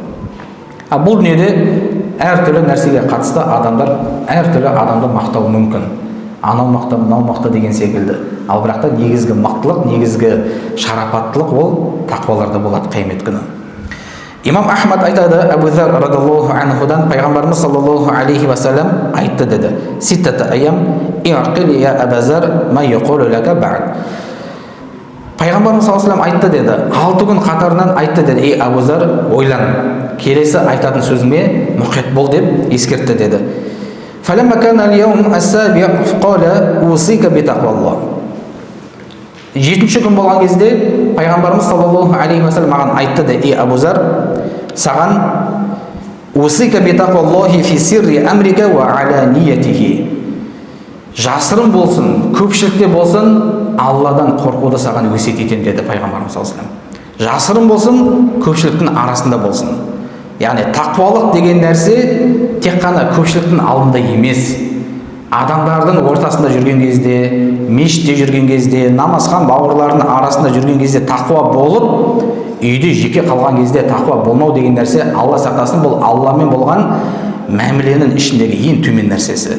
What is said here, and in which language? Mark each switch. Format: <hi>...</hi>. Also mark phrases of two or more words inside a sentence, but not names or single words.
<kk>Бұл дүниеде әртүрлі нәрсеге қатысты адамдар әртүрлі адамды мақтауы мүмкін. Анау мықты, мынау мықты деген секілді. Ал бірақ та негізгі мықтылық, негізгі шарапаттылық ол тақуаларда болады қиямет күні. Имам Ахмад айтады, Абу Зар</kk> <ar>رضي الله عنه</ar> <kk>пайғамбарымыз</kk> <ar>صلى الله عليه وسلم</ar> <kk>айтты деді.</kk> <ar>ستة أيام اعقل يا أبا ذر ما يقال لك بعد.</ar> <kk>Пайғамбарымыз</kk> <ar>صلى الله عليه</ar> <kk>айтты деді. 6 күн қатарынан айтты деді. Ей Абу Зар, ойлан. Келесі айтатын сөзіме мұқит бол деп ескертті деді.</kk> <ar>فلما كان اليوم السابع قال أوصيك بتقوى الله.</ar> <kk>7-ші күн болған кезде пайғамбарымыз</kk> <ar>صلى الله عليه وسلم</ar> <kk>маған айтты да, ей Абу Зар, саған</kk> <ar>«أوصيك بتقوى الله في سر أمرك وعلانيته».</ar> <kk>Жасырын болсын, көпшілікте болсын, Алладан қорқуды саған өсиет етемін деді пайғамбарымыз</kk> <ar>صلى الله عليه وسلم.</ar> <kk>Жасырын болсын, көпшіліктің арасында болсын. Яғни тақуалық деген нәрсе тек қана көпшіліктің алдында емес, адамдардың ортасында жүрген кезде, мешітте жүрген кезде, намазхан бауырлардың арасында жүрген кезде тақуа болып, үйде жеке қалған кезде тақуа болмау деген нәрсе, Алла сақтасын, бұл Алламен болған мәміленің ішіндегі ең төмен нәрсесі.</kk>